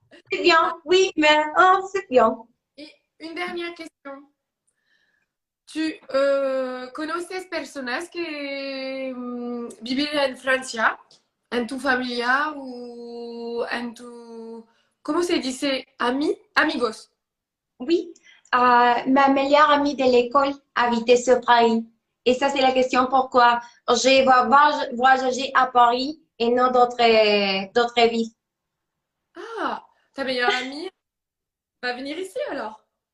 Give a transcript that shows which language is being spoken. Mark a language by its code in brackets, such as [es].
[fr] c'est bien, oui, mais, oh, c'est bien. Et une dernière question. [es] ¿Tu conoces personas que viven en Francia, en tu familia o en tu, ¿cómo se dice? Amigos. [fr] Oui, ma meilleure amie de l'école habitait sur Paris. Et ça, c'est la question pourquoi j'ai voyagé à Paris et non d'autres villes. Ah, ta meilleure amie va venir ici alors.